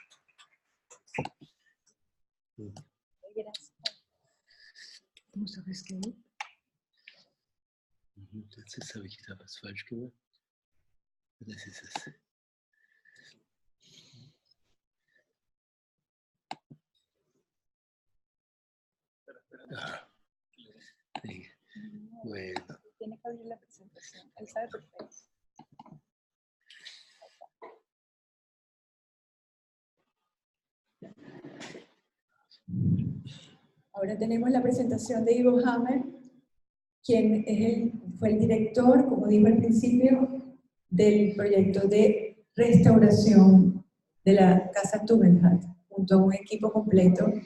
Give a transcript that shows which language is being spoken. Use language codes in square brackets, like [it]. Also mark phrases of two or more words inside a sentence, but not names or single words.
[es] Gracias. Du savez que [de] Jetzt habe ich da was falsch gemacht. Das ist es. Ah, sí. [es] Bueno. Tiene que abrir la presentación. Él sabe perfecto. ahora tenemos la presentación de Ivo Hammer, quien fue el director, como dijo al principio, del proyecto de restauración de la Casa Tugendhat, junto a un equipo completo.